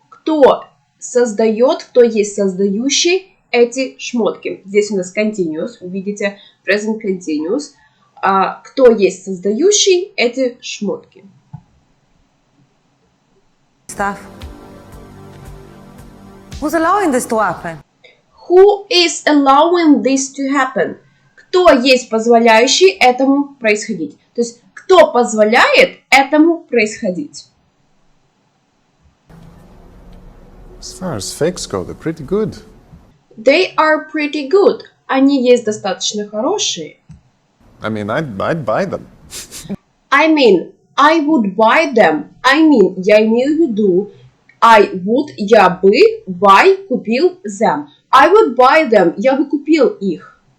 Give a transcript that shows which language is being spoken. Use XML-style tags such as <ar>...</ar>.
<ru>Кто создает, кто есть создающий эти шмотки? Здесь у нас continuous, вы видите present continuous. Кто есть создающий эти шмотки?</ru> <en>Stuff. Who's allowing this to happen? Who is allowing this to happen?</en> <ru>Кто есть позволяющий этому происходить? То есть, кто позволяет этому происходить?</ru> <en>As far as fakes go, they're pretty good. They are pretty good.</en> <ru>Они есть достаточно хорошие.</ru> <en>I mean, I'd buy them. I mean, I would buy them. I mean,</en> <ru>я имею в виду,</ru> <en>I would,</en> <ru>я бы,</ru> <en>buy,</en> <ru>купил</ru> <en>them. I would buy them,</en> <ru>я бы купил их.</ru>